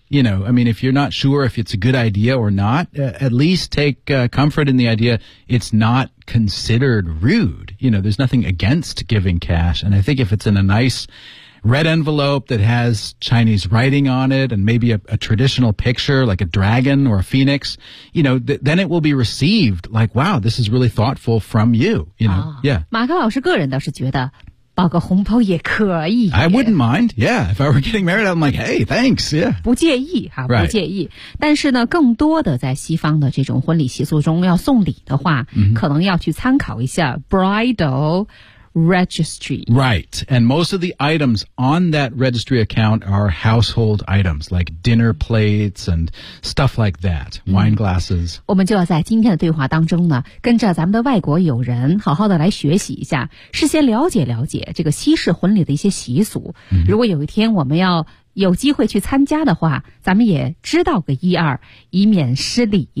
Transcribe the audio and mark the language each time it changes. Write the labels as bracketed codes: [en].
[en] You know, I mean, if you're not sure if it's a good idea or not,、at least take、comfort in the idea it's not considered rude. You know, there's nothing against giving cash. And I think if it's in a nice red envelope that has Chinese writing on it and maybe a traditional picture like a dragon or a phoenix, you know, then it will be received like, wow, this is really thoughtful from you, you know,、哦、 yeah. [zh] 马克老师个人倒是觉得包个红包也可以。 [en] I wouldn't mind, yeah. If I were getting married, I'm like, hey, thanks, yeah. [zh] 不介意哈、 [en] right. [zh] 不介意。但是呢更多的在西方的这种婚礼习俗中要送礼的话、 mm-hmm. 可能要去参考一下 bridal,Registry. [en] Right. And most of the items on that registry account are household items, like dinner plates and stuff like that,、mm-hmm. wine glasses. [zh] 我们就要在今天的对话当中呢跟着咱们的外国友人好好的来学习一下事先了解了解这个西式婚礼的一些习俗、 mm-hmm. 如果有一天我们要有机会去参加的话咱们也知道个一二以免失礼、